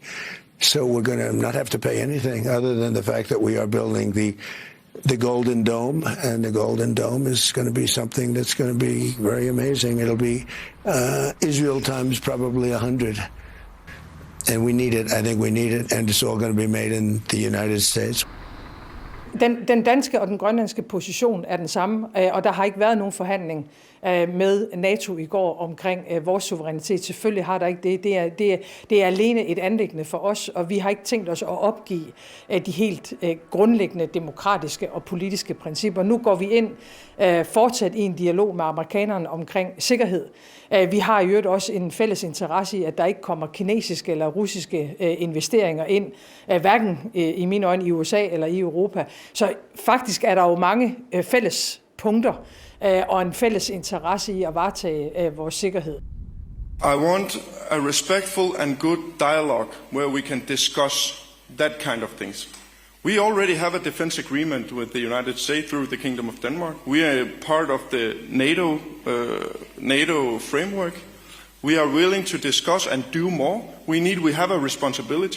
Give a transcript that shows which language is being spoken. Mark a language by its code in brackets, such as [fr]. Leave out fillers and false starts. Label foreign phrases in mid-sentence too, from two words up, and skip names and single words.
[en] So we're going to not have to pay anything other than the fact that we are building the Golden Dome, and the Golden Dome is going to be something that's going to be very amazing. It'll be Israel times probably 100. And we need it. I think we need it. And it's all going to be made in the United States. [da] Den danske og den grønlandske position er den samme, og der har ikke været nogen forhandling med NATO i går omkring vores suverænitet. Selvfølgelig har der ikke det. Det er alene et anliggende for os, og vi har ikke tænkt os at opgive de helt grundlæggende demokratiske og politiske principper. Nu går vi ind fortsat i en dialog med amerikanerne omkring sikkerhed. Vi har i øvrigt også en fælles interesse i, at der ikke kommer kinesiske eller russiske investeringer ind, hverken i mine øjne i USA eller i Europa. Så faktisk er der jo mange fælles punkter og en fælles interesse i at varetage vores sikkerhed. [en] I want a respectful and good dialogue where we can discuss that kind of things. We already have a defense agreement with the United States through the Kingdom of Denmark. We are part of the NATO framework. We are willing to discuss and do more. We have a responsibility.